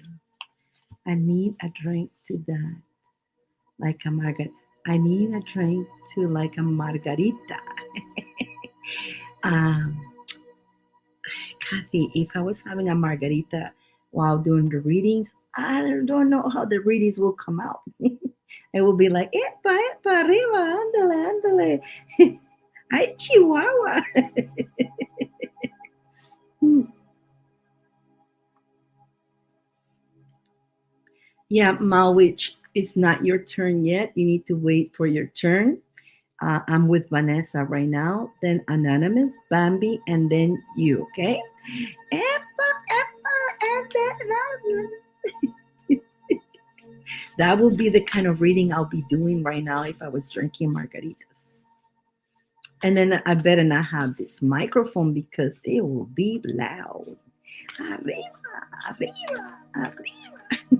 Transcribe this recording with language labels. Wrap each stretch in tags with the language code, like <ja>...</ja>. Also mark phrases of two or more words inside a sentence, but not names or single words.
<en>I need a drink to that. Like a margarita. I need a drink to like a margarita. um, Kathy, if I was having a margarita while doing the readings, I don't know how the readings will come out. It will be like,</en> <es>epa, epa, arriba, ándale, ándale. Ay, Chihuahua.</es> <en>Yeah, Malwich, it's not your turn yet. You need to wait for your turn. I'm with Vanessa right now, then Anonymous, Bambi, and then you, okay?</en> <es>Epa, epa, epa.</es> <en>That will be the kind of reading I'll be doing right now if I was drinking margaritas. And then I better not have this microphone because it will be loud.</en> <es>Arriba, arriba, arriba.</es>